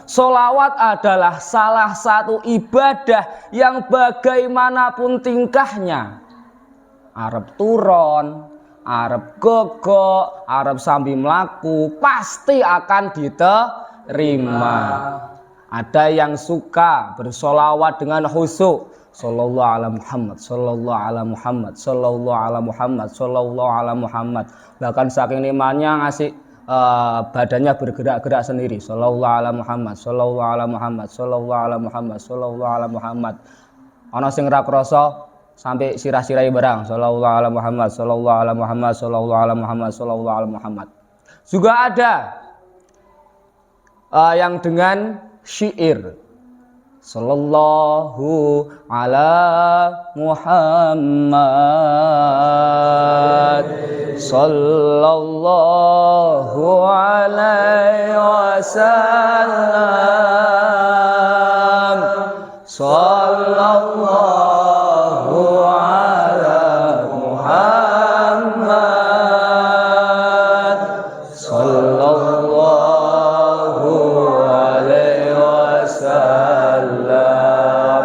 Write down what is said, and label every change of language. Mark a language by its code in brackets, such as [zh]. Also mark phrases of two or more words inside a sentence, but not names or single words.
[id] Solawat adalah salah satu ibadah yang bagaimanapun tingkahnya, Arab turon, Arab gogok, Arab sambil melaku, pasti akan diterima. Ada yang suka bersolawat dengan khusyuk, [ar] صلى الله على محمد، صلى الله على محمد، صلى الله على محمد، صلى الله على محمد. [id] Bahkan saking nikmatnya ngasih badannya bergerak-gerak sendiri, [ar] صلى الله على محمد، صلى الله على محمد، صلى الله على محمد، صلى الله على محمد. [jv] Ana sing ra krasa sampai sirah-sirahi barang, [ar] صلى الله على محمد، صلى الله على محمد، صلى الله على محمد، صلى الله على محمد. [id] Juga ada yang dengan syair, [ar] صلى الله على محمد, صلى الله عليه وسلم، صلى الله على محمد، صلى الله عليه وسلم.